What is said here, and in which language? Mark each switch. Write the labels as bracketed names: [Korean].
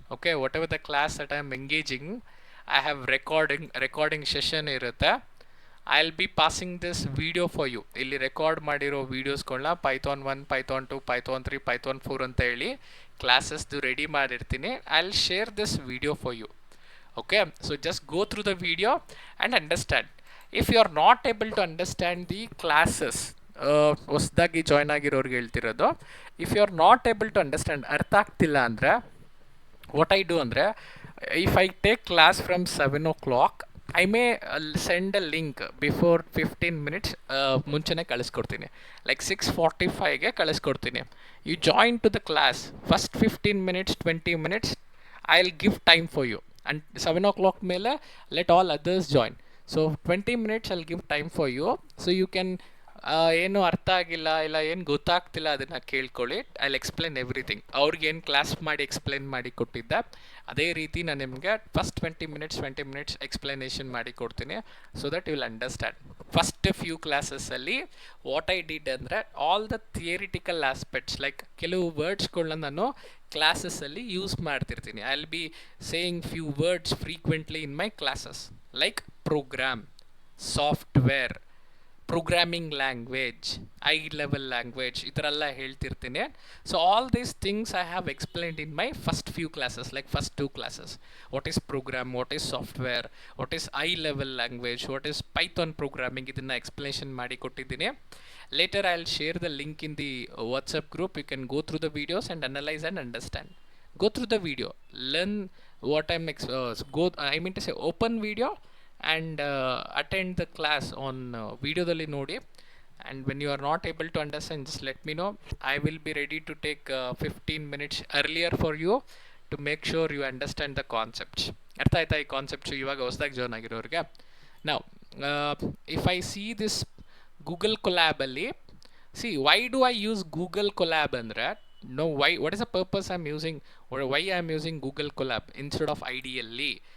[English] okay, whatever the class that I am engaging, I have recording session [Kannada] ಇರುತ್ತೆ. [English] I will be passing this video for you. [Kannada] ಇಲ್ಲಿ record ಮಾಡಿರೋ ವೀಡಿಯೋಸ್ಗಳನ್ನ Python 1, Python 2, Python 3, Python 4 ಅಂತ ಹೇಳಿ ಕ್ಲಾಸಸ್ದು ready ಮಾಡಿರ್ತೀನಿ. [English] I will share this video for you. Okay, so just go through the video and understand. If you are not able to understand the classes, [Kannada] ಹೊಸದಾಗಿ join ಆಗಿರೋರಿಗೆ ಹೇಳ್ತಿರೋದು, [English] if you are not able to understand, [Kannada] ಅರ್ಥ ಆಗ್ತಿಲ್ಲ ಅಂದರೆ [English] what I do ಅಂದರೆ, if I take class from 7 o'clock, I may send a link before 15 minutes [Kannada] ಮುಂಚೆನೇ ಕಳಿಸ್ಕೊಡ್ತೀನಿ. [English] like 6:45ಗೆ [Kannada] ಕಳಿಸ್ಕೊಡ್ತೀನಿ. [English] You join to the class. First 15 minutes 20 minutes I will give time for you. And 7 o'clock ಮೇಲೆ let all others join. So 20 minutes I'll give time for you. So you can [Kannada] ಏನು ಅರ್ಥ ಆಗಿಲ್ಲ ಇಲ್ಲ ಏನು ಗೊತ್ತಾಗ್ತಿಲ್ಲ ಅದನ್ನು ಕೇಳ್ಕೊಳ್ಳಿ. [English] I will explain everything. [Kannada] ಅವ್ರಿಗೇನು ಕ್ಲಾಸ್ ಮಾಡಿ ಎಕ್ಸ್ಪ್ಲೇನ್ ಮಾಡಿ ಕೊಟ್ಟಿದ್ದೆ ಅದೇ ರೀತಿ ನಾನು ನಿಮಗೆ ಫಸ್ಟ್ 20 minutes ಎಕ್ಸ್ಪ್ಲನೇಷನ್ ಮಾಡಿ ಕೊಡ್ತೀನಿ. [English] So that you will understand. [Kannada] First few ಕ್ಲಾಸಸ್ಸಲ್ಲಿ [English] what I did [Kannada] ಅಂದರೆ, [English] all the theoretical aspects like [Kannada] ಕೆಲವು ವರ್ಡ್ಸ್ಗಳನ್ನ ನಾನು ಕ್ಲಾಸಸ್ಸಲ್ಲಿ ಯೂಸ್ ಮಾಡ್ತಿರ್ತೀನಿ. [English] I will be saying few words frequently in my classes like program, software, programming language, high level language, [Kannada] ಈ ಥರ ಎಲ್ಲ ಹೇಳ್ತಿರ್ತೀನಿ. [English] So all these things I have explained in my first few classes, like first 2 classes. What is program, what is software, what is high level language, what is Python programming, [Kannada] ಇದನ್ನು explanation ಮಾಡಿ ಕೊಟ್ಟಿದ್ದೀನಿ. [English] Later I will share the link in the WhatsApp group. You can go through the videos and analyse and understand. Go through the video, learn what I mean to say, open video and attend the class on [Kannada] videodalli nodi. [English] And when you are not able to understand, just let me know. I will be ready to take 15 minutes earlier for you to make sure you understand the concepts. [Kannada] ಅರ್ಥ ಆಯ್ತಾ ಈ concepts ಇವಾಗ ಹೊಸದಾಗಿ join ಆಗಿರೋರಿಗೆ? [English] ನಾವು if I see this Google ಕೊಲ್ಯಾಬಲ್ಲಿ, see why do I use Google Colab ಅಂದರೆ, no, why, what is the purpose I'm using, or why I'm using Google Colab instead of IDLE?